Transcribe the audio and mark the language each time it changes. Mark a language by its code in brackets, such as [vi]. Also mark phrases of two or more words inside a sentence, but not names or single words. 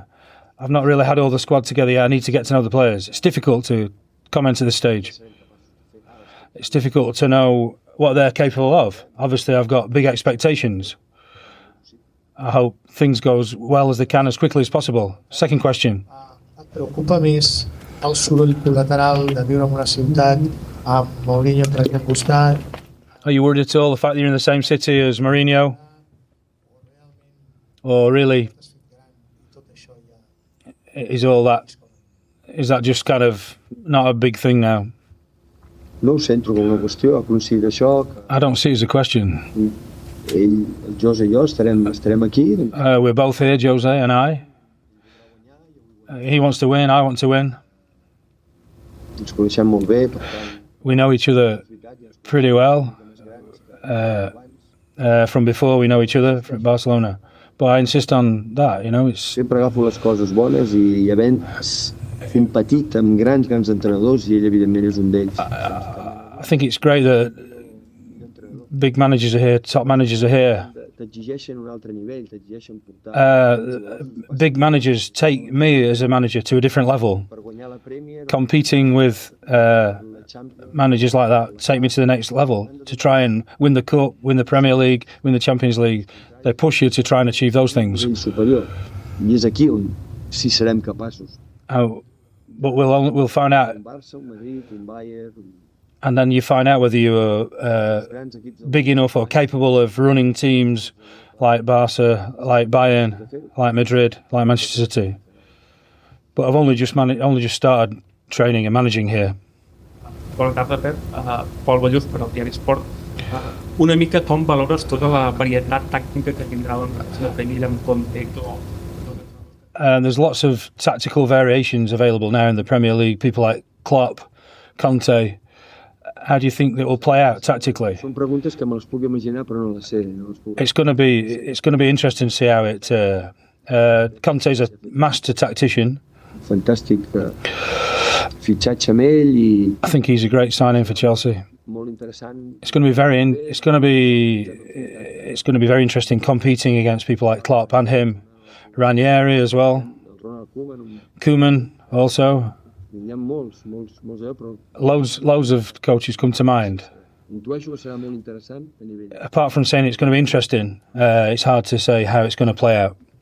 [en] I've not really had all the squad together yet. I need to get to know the players. It's difficult to comment at this stage. It's difficult to know what they're capable of. Obviously, I've got big expectations. I hope things go as well as they can as quickly as possible. Second question. [ca] Preocupa més el soroll col·lateral de viure en una ciutat amb Mourinho per aquí al costat. [en] Are you worried at all the fact that you're in the same city as Mourinho? Or really, is that just kind of not a big thing now? [ca] No ho sento com una qüestió, considero això. [en] I don't see it as a question. [ca] El Jose i jo estarem aquí. [en] We're both here, Jose and I. He wants to win, I want to win. [ca] Ens coneixem molt bé, per tant. [en] We know each other pretty well. From before, we know each other from Barcelona. But I insist on that, it's... [ca] Sempre agafo les coses bones i havent fent petit amb grans entrenadors i ell evidentment és un d'ells. [en] I think it's great that big managers are here, top managers are here. [ca] T'exigeixen un altre nivell, t'exigeixen portar... [en] Big managers take me as a manager to a different level. Competing with managers like that take me to the next level, to try and win the Cup, win the Premier League, win the Champions League. They push you to try and achieve those things. [ca] I és aquí on sí serem capaços. [en] But we'll find out. And then you find out whether you're big enough or capable of running teams like Barca, like Bayern, like Madrid, like Manchester City. But I've only just started training and managing here. [ca] Bona tarda, Pep. Pol Balluz, per al diari Esport. Una mica com valores tota la varietat tàctica que tindrà la Premier amb Conte Klopp? [en] There's lots of tactical variations available now in the Premier League. People like Klopp, Conte. How do you think that will play out tactically? [ca] Són preguntes que me les puc imaginar però no les sé. [en] It's going to be interesting to see how it. Conte's a master tactician. [ca] Fantàstic fitxatge amb ell i. [en] I think he's a great signing for Chelsea. [ca] Molt interessant. [en] It's going to be very interesting competing against people like Klopp and him, Ranieri as well. Koeman also. Loads of coaches come to mind. Apart from saying it's going to be interesting, it's hard to say how it's going to play out.